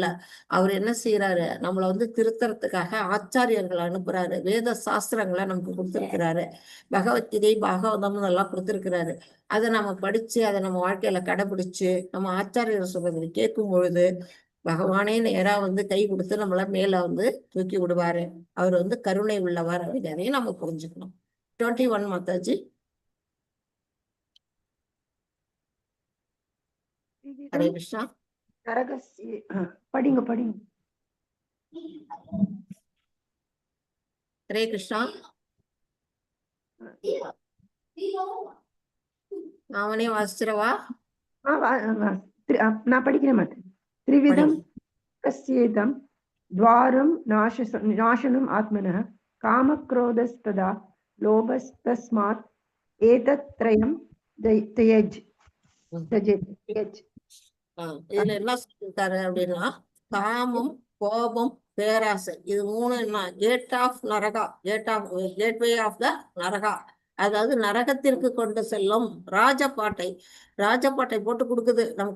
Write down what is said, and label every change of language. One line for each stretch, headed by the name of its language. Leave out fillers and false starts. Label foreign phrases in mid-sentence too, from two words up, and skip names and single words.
Tamil: அவர் என்ன செய்யறாரு, நம்மளை வந்து திருத்தறதுக்காக ஆச்சாரியர்களை அனுப்புறாரு, வேத சாஸ்திரங்களை நமக்கு கொடுத்திருக்கிறாரு, பகவத்கீதை பாகவதம் எல்லாம் கொடுத்திருக்கிறாரு. அதை நம்ம படிச்சு அதை நம்ம வாழ்க்கையில கடைபிடிச்சு நம்ம ஆச்சாரியர் சொல்றதை கேட்கும் பொழுது பகவானே நேரா வந்து கை கொடுத்து நம்மள மேல வந்து தூக்கி விடுவாரு. அவர் வந்து கருணை உள்ளவர் அப்படிங்கிறதையும் நம்ம புரிஞ்சுக்கணும். 21 மாதாஜி. ஹரே त्रिविधं கிருஷ்ணா. नरकस्य படிங்க படிங்க. ஹரே கிருஷ்ணா. அவனே வாசிச்சிரவா? நான் படிக்கிறேன் மாட்டேன்.
Sanskrit: त्रिविधं कस्येदं द्वारं नाशनम् आत्मनः कामक्रोधस्तदा लोभस्तस्मात् एतत्त्रयं त्यज त्यजेत्.
Tamil: இதுல என்ன சொல்லியிருக்காரு அப்படின்னா, காமம், கோபம், பேராசை, இது மூணு என்ன,
English: gate of Naraka, gateway of the Naraka,
Tamil: அதாவது நரகத்திற்கு கொண்டு செல்லும் ராஜபாட்டை போட்டு கொடுக்குது நமக்கு.